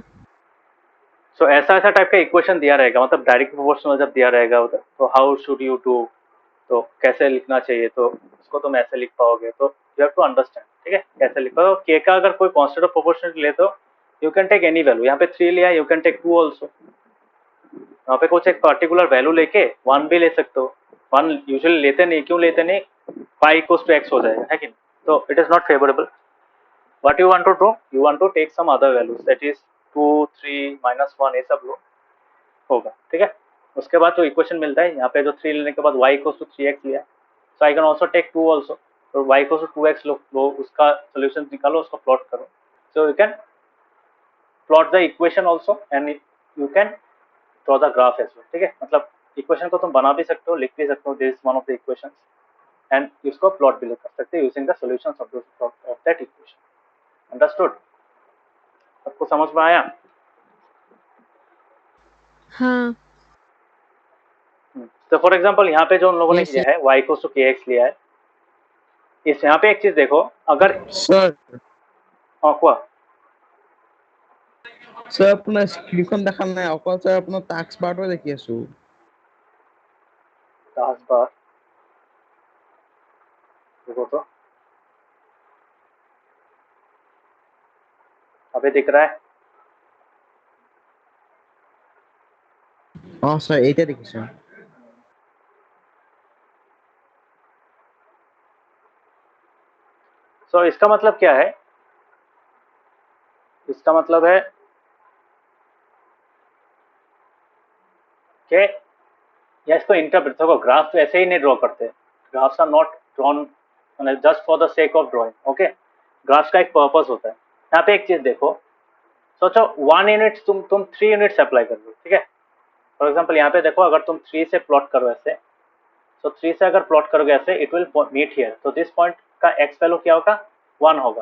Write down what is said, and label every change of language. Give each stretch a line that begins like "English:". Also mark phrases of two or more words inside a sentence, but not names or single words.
Hindi: सो ऐसा ऐसा टाइप का इक्वेशन दिया रहेगा, मतलब
English: direct proportional
Hindi: जब दिया रहेगा तो
English: how should you do,
Hindi: तो कैसे लिखना चाहिए, तो उसको तुम ऐसे लिख पाओगे, तो
English: you have to understand,
Hindi: ठीक है, कैसे लिख पाओगे। के का अगर कोई
English: constant of proportional
Hindi: ले तो
English: you can take any value,
Hindi: यहाँ पे 3 लिया,
English: you can take 2 also,
Hindi: यहाँ पे कुछ एक
English: particular value
Hindi: लेके 1 भी ले सकते हो। 1 यूजुअली लेते नहीं, क्यों लेते नहीं,
English: pi equals to x
Hindi: हो जाएगा, है कि नहीं, तो
English: it is not favorable. What you want to do, you want to take some other values, that is 2 3 -1
Hindi: ये सब लो होगा, ठीक है। उसके बाद जो इक्वेशन मिलता है यहाँ पे, जो 3 लेने के बाद
English: y equals to 3x
Hindi: लिया,
English: so I can also take 2 also,
Hindi: तो
English: y equals to 2x
Hindi: लो, उसका सॉल्यूशन निकालो, उसको प्लॉट करो,
English: so you can plot the equation also and you can draw the graph as well,
Hindi: ठीक है। मतलब इक्वेशन को तुम बना भी सकते हो, लिख भी सकते हो,
English: this is one of the equations,
Hindi: एंड इसको प्लॉट भी कर सकते हो
English: using the solutions of that equation.
Hindi: अंडरस्टूड? सबको समझ में आया? हाँ तो
English: for example
Hindi: यहाँ पे जो उन लोगों ने
English: Yes,
Hindi: किया है
English: y equals to kx
Hindi: लिया है, इस यहाँ पे एक चीज देखो, अगर
Assamese: স্যার
Hindi: क्या
Assamese: স্যার আপোনাৰ স্ক্ৰীনখন দেখা নাই, অকল স্যাৰ আপোনাৰ টাস্ক বাৰটো দেখি আছো।
English: task bar
Hindi: देखो तो अभी दिख रहा है?
Assamese: অ স্যার এইটা দেখিছো।
Hindi: सो इसका मतलब क्या है, इसका मतलब है कि या इसको इंटरप्रेट देखो, ग्राफ तो ऐसे ही नहीं ड्रॉ करते,
English: graphs are not drawn just for the sake of drawing,
Hindi: ओके, ग्राफ्स का एक पर्पस होता है। यहाँ पे एक चीज देखो, सोचो 1 यूनिट तुम 3 यूनिट्स अप्लाई कर लो, ठीक है।
English: for example
Hindi: यहाँ पे देखो, अगर तुम 3 से प्लॉट करो ऐसे, तो 3 से अगर प्लॉट करोगे ऐसे,
English: it will meet here,
Hindi: तो
English: this point
Hindi: का
English: x value
Hindi: क्या होगा, 1 होगा।